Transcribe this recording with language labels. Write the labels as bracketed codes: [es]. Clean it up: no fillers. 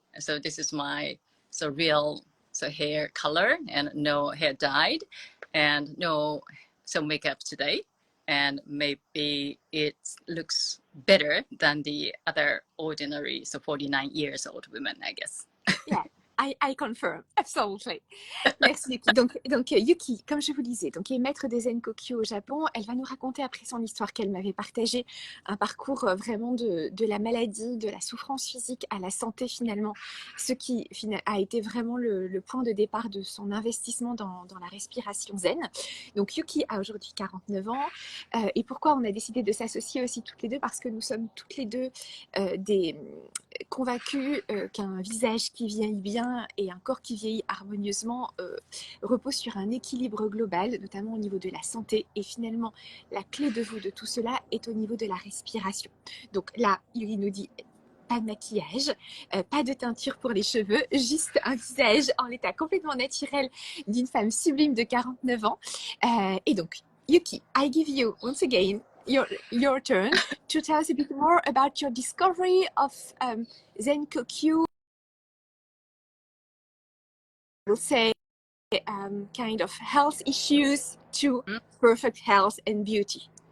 [en] So this is my real hair color, and no hair dyed, and no makeup today. And maybe it looks better than the other ordinary 49 years old women, I guess. Yeah, I confirm, absolutely. Merci Yuki. [fr] Donc Yuki, comme je vous disais, donc, est maître des Zen Kokyu au Japon. Elle va nous raconter après son histoire qu'elle m'avait partagée, un parcours vraiment de la maladie, de la souffrance physique à la santé finalement, ce qui a été vraiment le point de départ de son investissement dans la respiration zen. Donc Yuki a aujourd'hui 49 ans. Et pourquoi on a décidé de s'associer aussi toutes les deux? Parce que nous sommes toutes les deux convaincues qu'un visage qui vieillit bien et un corps qui vieillit harmonieusement repose sur un équilibre global, notamment au niveau de la santé. Et finalement, la clé de voûte de tout cela est au niveau de la respiration. Donc là, Yuri nous dit pas de maquillage, pas de teinture pour les cheveux, juste un visage en l'état complètement naturel d'une femme sublime de 49 ans. Et donc, [en] Yuki, I give you once again your turn to tell us a bit more about your discovery of Zen Kokyu. We'll say kind of health issues to perfect health and beauty.